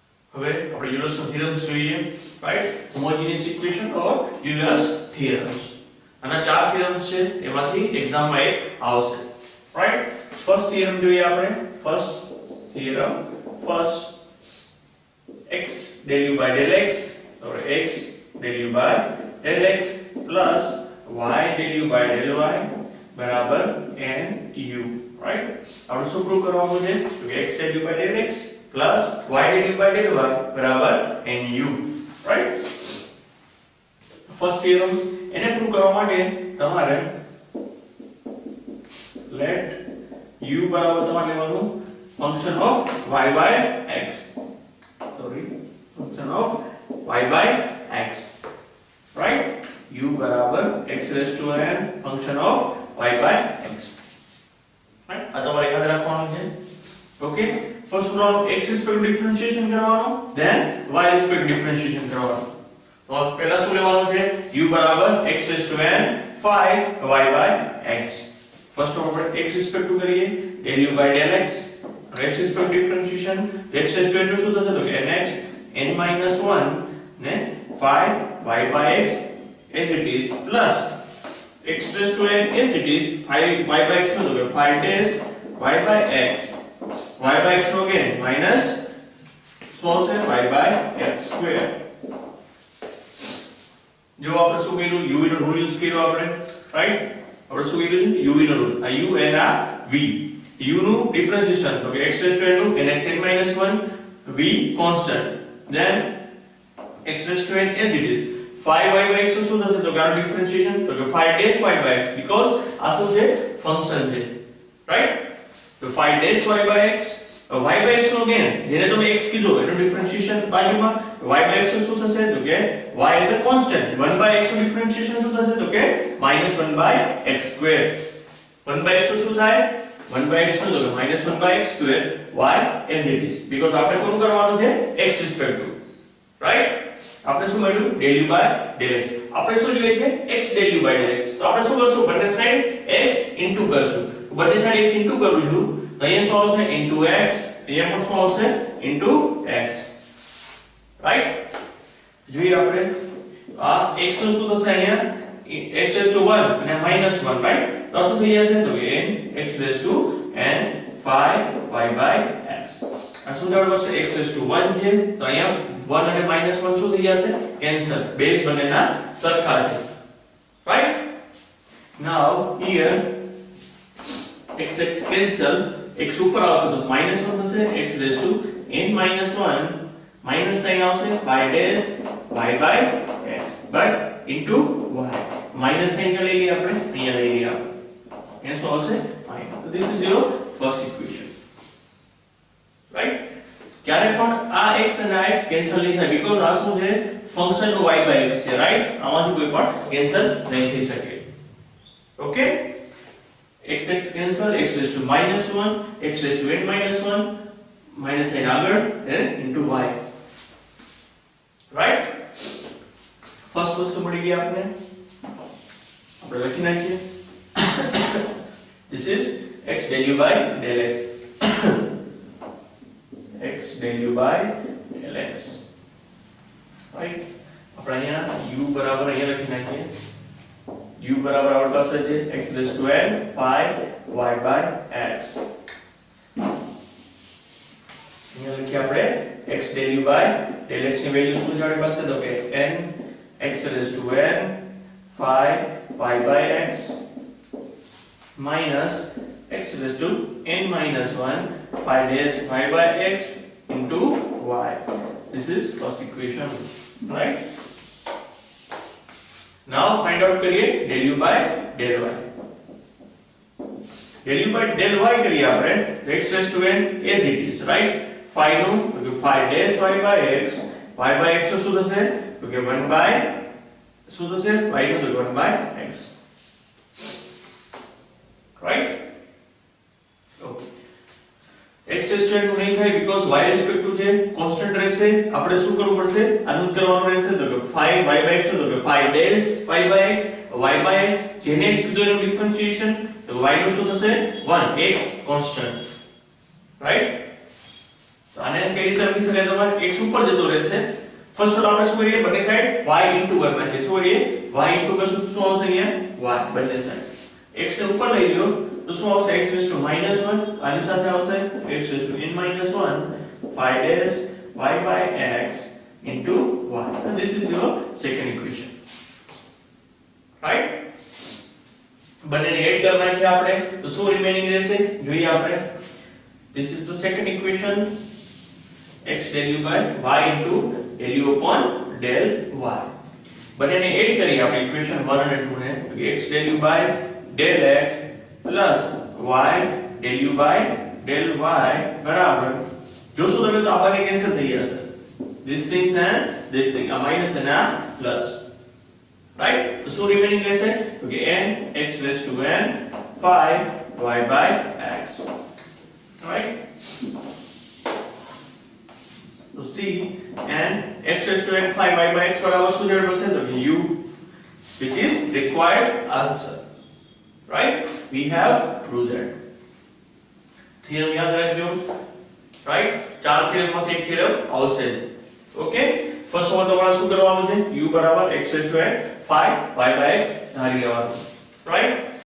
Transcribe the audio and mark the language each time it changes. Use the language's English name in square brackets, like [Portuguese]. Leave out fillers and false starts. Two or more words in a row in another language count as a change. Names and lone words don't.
[Gujarati] હવે આપણે યુલર્સનો થિયરમ જોઈએ, રાઈટ? [English] homogeneous equation or Euler's theorems. [Gujarati] આના ચાર થિયરમ્સ છે, એમાંથી એક્ઝામમાં એક આવશે, રાઈટ? [English] first theorem [Gujarati] જોઈએ આપણે. [English] first theorem, first x del u by del x or x del u by del x plus y del u by del y બરાબર nu, રાઈટ? [Gujarati] આપણે શું પ્રૂવ કરવાનું છે? તો [English] x del u by del x plus y del u by del y બરાબર nu, રાઈટ? first theorem [Gujarati] એને પ્રૂવ કરવા માટે તમારે [English] let u [Gujarati] બરાબર તમારે લેવાનું [English] function of y by x, sorry, function of y by x, right? u [Gujarati] બરાબર [English] x raised to n function of y by x, right? [Gujarati] આ તમારે યાદ રાખવાનું છે. [English] okay, first problem x respect differentiation [Gujarati] કરવાનો, [English] then y respect differentiation [Gujarati] કરવાનો. તો પહેલા શું લેવાનું છે? [English] u બરાબર x raised to n phi y by x. ફર્સ્ટ આપણે x respect to કરીએ del u by del x, x respect differentiation x raised to n [Gujarati] નું શું થશે? તો કે [English] nx n minus 1 ને phi y by x as it is plus x raised to n as it is phi y by x [Gujarati] નો તો કે [English] phi dash y by x, y by x નો again minus [Gujarati] શું છે? [English] y by x square. [Gujarati] જો આપણે શું કર્યું? u નો રૂલ યુઝ કર્યો આપણે, રાઈટ? આપણે શું કર્યું? [English] u [Gujarati] નો રૂલ, આ [English] u and આ v, u [Gujarati] નું ડિફરન્શિએશન તો કે [English] x raised to n નું nx n minus 1, v constant, then x raised to n as it is phi y by x [Gujarati] નું શું થશે? તો કે આનું ડિફરન્શિએશન તો કે [English] phi dash y by x, [Gujarati] because આ શું છે? ફંક્શન છે, રાઈટ? તો [English] phi dash y by x, y by x [Gujarati] નો again જેને તમે x કીધો એનું ડિફરન્શિએશન બાજુમાં [English] y by x [Gujarati] નું શું થશે? તો કે [English] y is a constant, 1 by x [Gujarati] નું ડિફરન્શિએશન શું થશે? તો કે [English] -1 by x square. 1 by x [Gujarati] નું શું થાય? [English] 1 by x [Gujarati] નું તો કે [English] -1 by x square y as it is, because [Gujarati] આપણે કોનું કરવાનું છે? [English] x respect to, [Gujarati] રાઈટ? આપણે શું મળ્યું? [English] del u by del x. [Gujarati] આપણે શું જોઈએ છે? [English] x del u by del x. [Gujarati] તો આપણે શું કરશું? બંને સાઈડ x ઇન્ટુ કરશું. બંને સાઈડ x ઇન્ટુ કરું છું તો અહીંયા શું આવશે? ઇન્ટુ x, અહીંયા પણ શું આવશે? ઇન્ટુ x, રાઈટ? જોઈએ આપણે આ x નું શું થશે? અહીંયા [English] x raised to 1 [Gujarati] અને -1, રાઈટ? તો શું થઈ જશે? [English] તો કે n x raised to n phi y by x. [Gujarati] આ શું થવાનું છે? [English] x raised to 1 [Gujarati] છે તો અહીંયા 1 અને -1 શું થઈ જશે? કેન્સલ. બેઝ બંનેના સરખા છે, રાઈટ? [English] now here x x cancel, [Gujarati] x ઉપર આવશે તો -1 થશે, [English] x raised to n minus 1 [Gujarati] માઈનસ સાઇન આવશે [English] y dash y by x but into y. [Gujarati] માઈનસ સાઇન લઈ લઈએ આપણે, અહીંયા લઈ લઈએ આપણે, અહીંયા શું આવશે? માઈનસ. તો [English] this is your first equation, right? [Gujarati] ક્યારે પણ આ x અને આ x કેન્સલ નહીં થાય, because આ શું છે? ફંક્શન નું y by x છે, રાઈટ? આમાંથી કોઈ પણ કેન્સલ નહીં થઈ શકે. [English] okay, x x cancel, x raised to -1, x raised to n minus 1, minus sign [Gujarati] આગળ [English] then into y, રાઈટ? [Gujarati] ફર્સ્ટ વસ્તુ મળી ગઈ આપણે લખી નાખીએ. [English] this is x del u by del x. x del u by del x, right? [Gujarati] આપણે અહીંયા u બરાબર અહીંયા લખી નાખીએ. u બરાબર આપણી પાસે છે [English] x raised to n phi y by x. [Gujarati] અહીંયા લખીએ આપણે [English] x del u by del x [Gujarati] ની વેલ્યુ શું છે આપણી પાસે? તો કે [English] n x raised to n phi y by x minus x raised to n minus 1 phi dash y by x into y. This is first equation, right? Now find out [Hindi] करिए [English] del u by del y. del u by del y [Hindi] करिए आपने [English] x raised to n as it is, right? phi [Gujarati] નું તો કે [English] phi dash y by x, y by x [Gujarati] શું થશે? તો કે 1 by શું થશે? y નું તો 1 by x, right? Okay, x raised to n નું નહીં થાય because y respect to છે કોન્સ્ટન્ટ રહેશે. આપણે શું કરવું પડશે? આનું કરવાનું રહેશે તો કે phi y by x તો કે [English] phi dash y by x, y by x [Gujarati] જેને x કીધું એનું ડિફરન્શિએશન તો y નું શું થશે? 1, x કોન્સ્ટન્ટ, રાઈટ? તો આને કઈ રીતે લખી શકાય તમારે x ઉપર જતો રહેશે ફર્સ્ટ ઓર્ડર આપણે શું કરીએ બંને સાઈડ y ઇન્ટુ કરી નાખીએ શું કરીએ y ઇન્ટુ કરશું તો શું આવશે અહીંયા y બંને સાઈડ x ને ઉપર લઈ લ્યો તો શું આવશે x રેઝ ટુ -1 આની સાથે આવશે x રેઝ ટુ n -1 [English] phi dash y by x into y and this is your second [Gujarati] equation right બંનેને એડ કરી નાખ્યા આપણે તો શું રિમેનિંગ રહેશે જોઈએ આપણે [English] this is the second equation [Gujarati] x del u [English] by y into del u upon del y [Gujarati] બંનેને એડ કરી આપણે ઇક્વેશન 1 અને 2 ને તો [English] x del u by del x plus y del u by del y [Gujarati] બરાબર જોશો તમે તો આ બંને કેન્સલ થઈ જશે [English] this things and this thing a minus and a plus right so remaining [Gujarati] રહેશે [English] okay n x raised to n phi y by x right so c n x raised to n phi y by x [Gujarati] બરાબર શું જવાબ આવશે તો [English] u which is required answer right we have proved that theorem [Gujarati] યાદ રાખજો right ચાર theorem માંથી એક theorem આવશે ઓકે ફર્સ્ટ વન તમારે શું કરવાનું છે u બરાબર [English] x raised to n phi y by x [Gujarati] ધારી લેવાનું રાઈટ